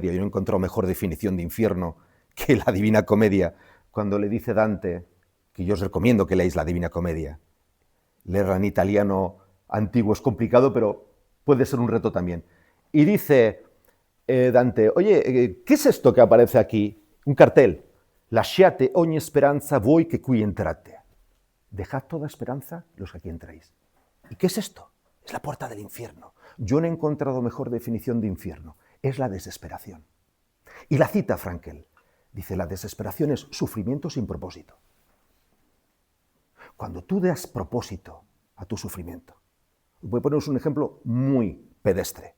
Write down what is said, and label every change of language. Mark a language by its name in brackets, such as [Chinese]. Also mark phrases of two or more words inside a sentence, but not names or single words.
[Spanish] Yo no he encontrado mejor definición de infierno que la Divina Comedia, cuando le dice Dante, que yo os recomiendo que leáis la Divina Comedia. Leerla en italiano antiguo es complicado, pero puede ser un reto también. Y dice Dante, oye, ¿qué es esto que aparece aquí? Un cartel. [Italian] Lasciate ogni speranza voi che qui entrate. [Spanish] Dejad toda esperanza los que aquí entráis. ¿Y qué es esto? Es la puerta del infierno. Yo no he encontrado mejor definición de infierno. Es la desesperación. Y la cita Frankl. Dice, la desesperación es sufrimiento sin propósito. Cuando tú das propósito a tu sufrimiento, voy a poneros un ejemplo muy pedestre.